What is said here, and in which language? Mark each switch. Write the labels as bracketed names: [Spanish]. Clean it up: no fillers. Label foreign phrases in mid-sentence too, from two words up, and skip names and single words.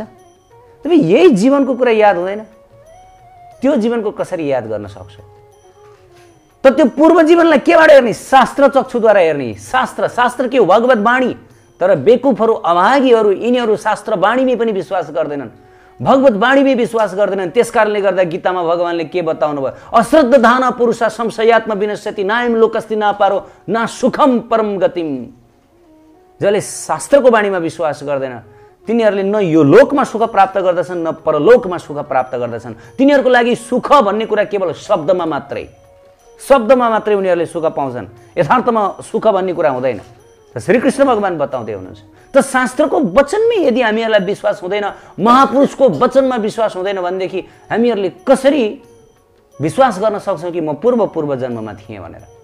[Nepali] तपाईँ यही जीवनको कुरा याद हुँदैन, त्यो जीवनको कसरी याद गर्न सक्छौ? त त्यो पूर्व जीवनलाई केबाट हेर्ने? शास्त्र चक्षुद्वारा हेर्ने। शास्त्र के हो? भगवत वाणी। तर बेकुफहरू, अभागीहरू, यिनीहरू शास्त्र वाणीमै पनि विश्वास गर्दैनन्, भगवत वाणीमै विश्वास गर्दैनन्। त्यसकारणले गर्दा गीतामा भगवानले के बताउनु भयो? [Sanskrit] अश्रद्ध धाना पुरुषा संशयात्म विनश्यति नायम लोकस्ति नापारो ना सुखम परम गतिम। [Nepali] जसले शास्त्रको वाणीमा विश्वास गर्दैन तिनीहरूले न यो लोकमा सुख प्राप्त गर्दछन् न परलोकमा सुख प्राप्त गर्दछन्। तिनीहरूको लागि सुख भन्ने कुरा केवल शब्दमा मात्रै उनीहरूले सुख पाउँछन्, यथार्थमा सुख भन्ने कुरा हुँदैन। श्रीकृष्ण भगवान बताउँदै हुनुहुन्छ। त शास्त्रको वचनमै यदि हामीहरूलाई विश्वास हुँदैन, महापुरुषको वचनमा विश्वास हुँदैन भनेदेखि हामीहरूले कसरी विश्वास गर्न सक्छौँ कि म पूर्व जन्ममा थिएँ भनेर?